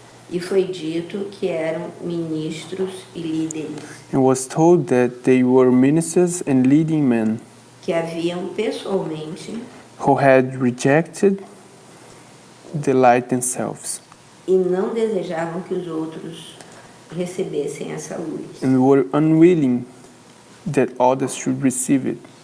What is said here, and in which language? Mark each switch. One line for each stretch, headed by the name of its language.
Portuguese: e foi dito que eram ministros e líderes
English: and was told that they were ministers and leading men
Portuguese: que haviam pessoalmente
English: who had rejected the light themselves
Portuguese: e não desejavam que os outros recebessem essa luz.
English: and were unwilling that others should receive it.